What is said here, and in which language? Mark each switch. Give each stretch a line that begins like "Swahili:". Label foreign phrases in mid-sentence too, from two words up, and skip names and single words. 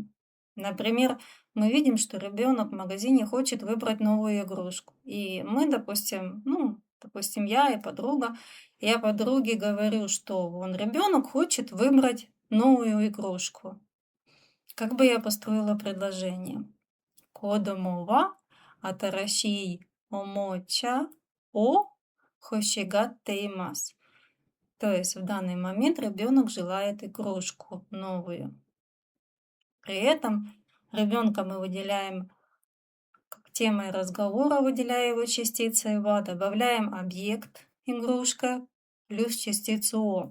Russian: Например, мы видим, что ребенок в магазине хочет выбрать новую игрушку. И мы, допустим, я и подруга, я подруге говорю, что вон ребенок хочет выбрать новую игрушку. Как бы я построила предложение?
Japanese: 子供は新しいおもちゃを欲しがっています.
Russian: То есть в данный момент ребенок желает игрушку новую. При этом ребенка мы выделяем как темой разговора, выделяя его частицей «ва», добавляем объект игрушка плюс частицу «о».